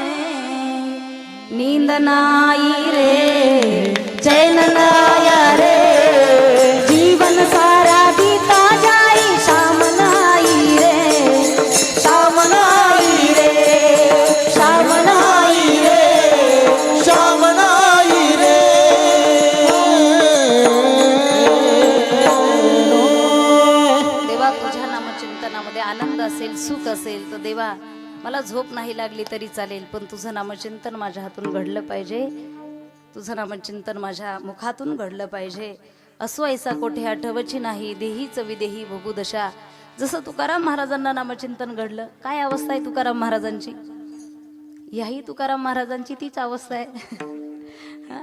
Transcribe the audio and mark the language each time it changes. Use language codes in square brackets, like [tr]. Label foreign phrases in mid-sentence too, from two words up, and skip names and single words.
[hi] नींद ना आई रे चैन ना आया रे जीवन सारा बीता जाई शाम ना आई रे शाम ना आई रे शाम ना आई रे [mr] श्याम नाही रे देवा तुझ्या नामचिंतनामध्ये आनंद असेल सुख असेल तर देवा मला झोप नाही लागली तरी चालेल पण तुझं नामचिंतन माझ्या हातून घडलं पाहिजे तुझं नामचिंतन माझ्या मुखातून घडलं पाहिजे असो ऐसा कोठे आठवची नाही देहीच विदेही भोगू दशा जसं तुकाराम महाराजांना नामचिंतन घडलं काय अवस्था आहे तुकाराम महाराजांची याही तुकाराम महाराजांची तीच अवस्था आहे हा?